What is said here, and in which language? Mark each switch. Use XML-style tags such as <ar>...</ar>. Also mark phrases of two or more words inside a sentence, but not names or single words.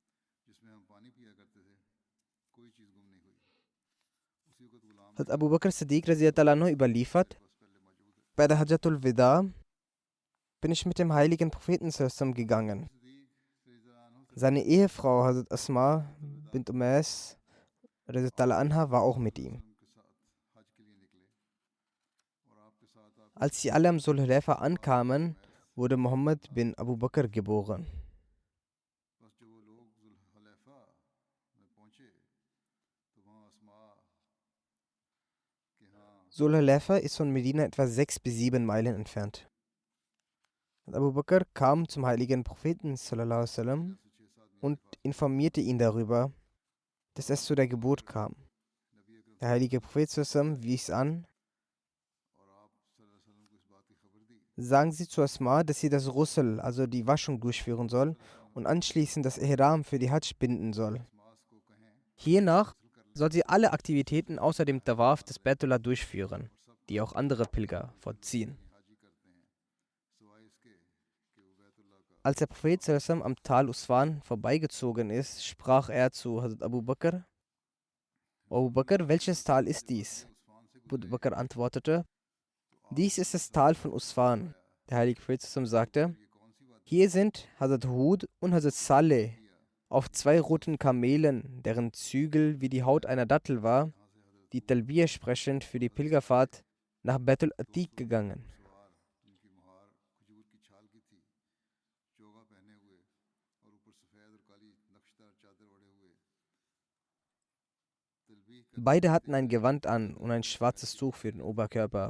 <de>Hat Abu Bakr Siddiq</de> <ar>رضي الله عنه</ar> <de>überliefert, bei der Hajjatul Wida bin ich mit dem heiligen Propheten zusammen gegangen. Seine Ehefrau Hazrat Asma bint Umais</de> <ar>رضي الله عنها</ar> <de>war auch mit ihm. Als sie alle am Sulhulaifa ankamen, wurde Muhammad bin Abu Bakr geboren. Sulhulaifa ist von Medina etwa 6 bis 7 Meilen entfernt. Abu Bakr kam zum heiligen Propheten</de> <ar>صلى الله عليه وسلم</ar> <de>und informierte ihn darüber, dass es zu der Geburt kam. Der heilige Prophet</de> <ar>صلى الله عليه وسلم</ar> <de>wies an, sagen Sie zu Asma, dass sie das Ghusl, also die Waschung, durchführen soll und anschließend das Ihram für die Hajj binden soll. Hiernach soll sie alle Aktivitäten außer dem Tawaf des Baitullah durchführen, die auch andere Pilger vollziehen. Als der Prophet</de> <ar>صلى الله عليه وسلم</ar> <de>am Tal Uswan vorbeigezogen ist, sprach er zu Hazrat Abu Bakr, Abu Bakr, welches Tal ist dies? Abu Bakr antwortete, dies ist das Tal von Uswan. Der heilige Prophet</de> <ar>صلى الله عليه وسلم</ar> <de>sagte, hier sind Hazrat Hud und Hazrat Saleh auf 2 roten Kamelen, deren Zügel wie die Haut einer Dattel war, die Talbiyah sprechend für die Pilgerfahrt nach Baitul Atiq gegangen. Beide hatten ein Gewand an und ein schwarzes Tuch für den Oberkörper.</de>